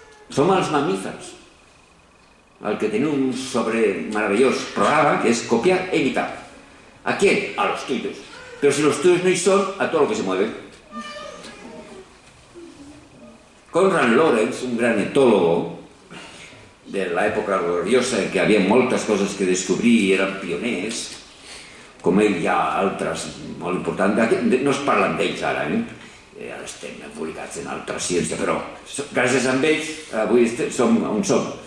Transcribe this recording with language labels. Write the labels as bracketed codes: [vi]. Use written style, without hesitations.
[ca] Som els mamífers, el que tenen un meravellós programa que és copiar e imitar. [es] ¿A quién? A los tuyos. Pero si los tuyos no son, a todo lo que se mueve. [ca] Konrad Lorenz, un gran etólogo de l'època gloriosa en què hi havia moltes coses que descobrir i eren pioners, com ell hi ha altres molt importants, no es parlen d'ells ara, ara estem publicats en altra ciència, però gràcies a ells avui som on som.